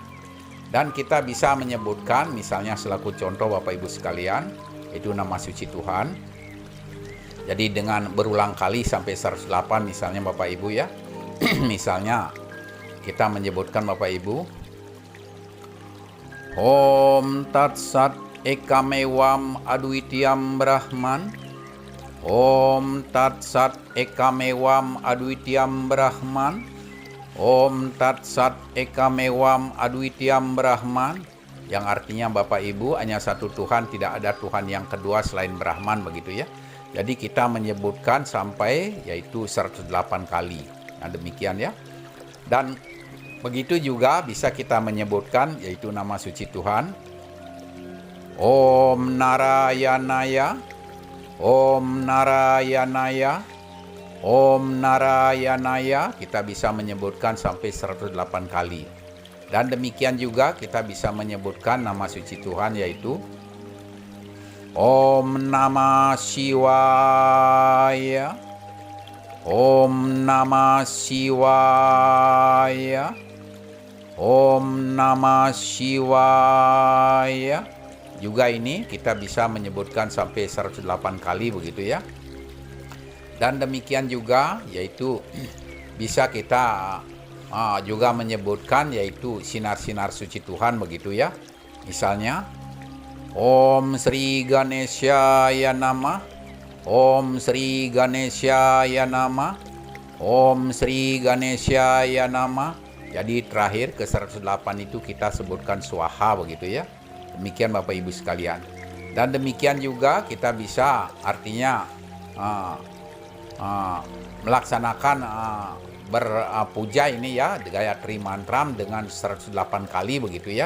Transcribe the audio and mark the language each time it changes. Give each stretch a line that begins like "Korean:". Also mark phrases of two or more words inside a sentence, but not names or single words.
Indonesian: Dan kita bisa menyebutkan misalnya selaku contoh Bapak Ibu sekalian, itu nama suci Tuhan. Jadi dengan berulang kali sampai 108 misalnya Bapak Ibu ya. Misalnya kita menyebutkan Bapak Ibu,
Sanskrit: Om Tat Sat Ekam Adwitiyam Brahman. Om Tat Sat Ekam Adwitiyam Brahman. Om Tat Sat Ekam Adwitiyam Brahman.
Indonesian: Yang artinya Bapak Ibu hanya satu Tuhan, tidak ada Tuhan yang kedua selain Brahman, begitu ya. Jadi kita menyebutkan sampai yaitu 108 kali. Nah demikian ya. Dan begitu juga bisa kita menyebutkan yaitu nama suci Tuhan.
Sanskrit: Om Narayanaya, Om Narayanaya, Om Narayanaya.
Indonesian: Kita bisa menyebutkan sampai 108 kali. Dan demikian juga kita bisa menyebutkan nama suci Tuhan yaitu
Sanskrit: Om Namah Shivaya, Om Namah Shivaya, Om Namah Shivaya.
Indonesian: Juga ini kita bisa menyebutkan sampai 108 kali begitu ya. Dan demikian juga yaitu bisa kita juga menyebutkan yaitu sinar-sinar suci Tuhan begitu ya.
Sanskrit: Misalnya Om Sri Ganeshaya Namah, Om Sri Ganeshaya Namah, Om Sri Ganeshaya Namah.
Indonesian: Jadi terakhir ke 108 itu kita sebutkan swaha begitu ya. Demikian Bapak Ibu sekalian. Dan demikian juga kita bisa artinya melaksanakan berpuja ini ya, Gayatri Mantram dengan 108 kali begitu ya.